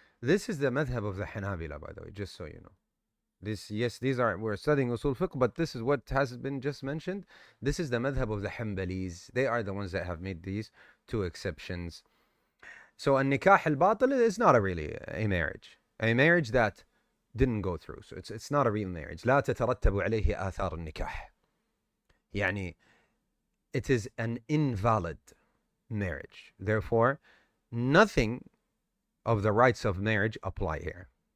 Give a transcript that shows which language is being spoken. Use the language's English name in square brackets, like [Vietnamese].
[English] This is the madhab of the Hanabila, by the way, just so you know. These are, we're studying usul fiqh, but this is what has been just mentioned. This is the madhab of the Hanbalis. They are the ones that have made these two exceptions. So a nikah al-batil is not really a marriage that didn't go through. So it's not a real marriage. [Arabic] لا تترتب عليه آثار النكاح. [English] يعني it is an invalid marriage. Therefore, nothing of the rights of marriage apply here.